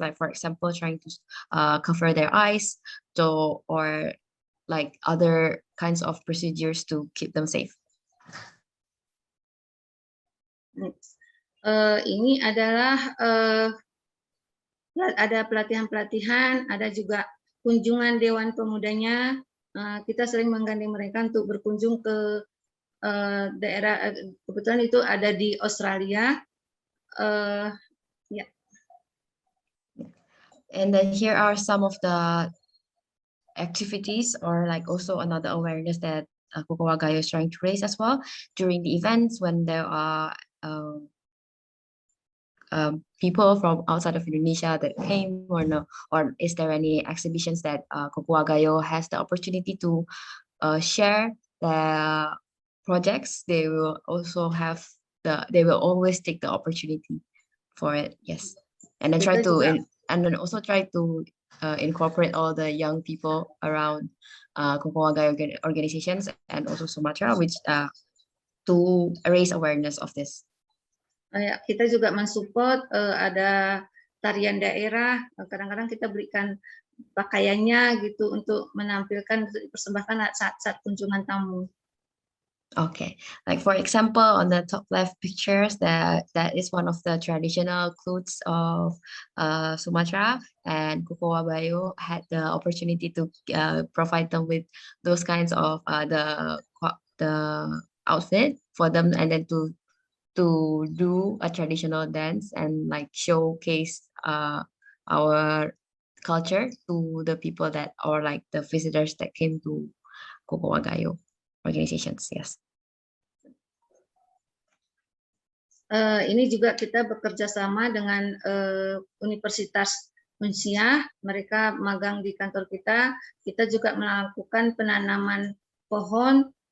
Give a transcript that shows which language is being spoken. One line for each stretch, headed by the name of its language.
English: Like for example, trying to cover their eyes, or like other kinds of procedures to keep them safe. Next.
Indonesian: Ini adalah ada pelatihan-pelatihan, ada juga kunjungan Dewan Pemudanya. Kita sering menggandeng mereka untuk berkunjung ke daerah, kebetulan itu ada di Australia.
English: Yeah. And then here are some of the activities or like also another awareness that Kakuwagayo is trying to raise as well during the events when there are people from outside of Indonesia that came or no, or is there any exhibitions that Kakuwagayo has the opportunity to share the projects? They will also have they will always take the opportunity for it. Yes, and then try to and then also try to incorporate all the young people around Kakuwagayo organizations and also Sumatra, which to raise awareness of this.
Indonesian: Kita juga mensupport ada tarian daerah, kadang-kadang kita berikan pakaiannya gitu untuk menampilkan, dipersembahkan saat kunjungan tamu.
English: Okay, like for example, on the top left pictures, that is one of the traditional clothes of Sumatra, and Kakuwagayo had the opportunity to provide them with those kinds of the outfit for them, and then to do a traditional dance and like showcase our culture to the people that or like the visitors that came to Kakuwagayo organizations. Yes.
Indonesian: Ini juga kita bekerja sama dengan Universitas Unsia, mereka magang di kantor kita. Kita juga melakukan penanaman pohon